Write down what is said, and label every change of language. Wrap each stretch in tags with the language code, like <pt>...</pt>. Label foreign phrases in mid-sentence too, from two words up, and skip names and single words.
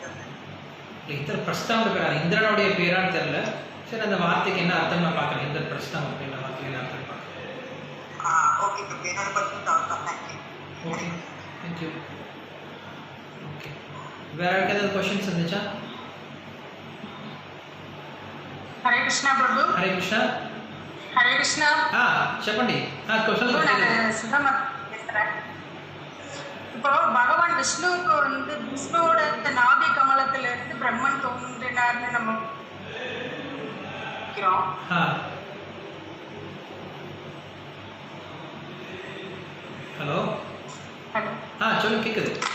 <ta>இந்திரபிரஸ்தம் பேர் இந்திரனுடைய பேரான்னு தெரியல. சரி, அந்த வார்த்தைக்கு என்ன அர்த்தம் நான் பார்க்குறேன். இந்திரபிரஸ்தம் அப்படின்ற வார்த்தைக்கு என்ன அர்த்தம் பார்க்குறேன். ஓகே, என்னோட பர்சன்ட் அவ்வளோதான். தேங்க்யூ. ஓகே, தேங்க்யூ. ஓகே, வேறு ஏதாவது கொஷின்ஸ் இருந்துச்சா?</ta> <te>హరే కృష్ణ ప్రభు. హరే కృష్ణ. హరే కృష్ణ. చెప్పండి.</te> <ta>இப்போ பகவான் விஷ்ணுவுக்கு வந்து விஷ்ணுவோட நாபி கமலத்துல இருந்து பிரம்மன் தோன்றினார்னு நம்ம ஹலோ சொல்லுங்க. கேக்குது.</ta>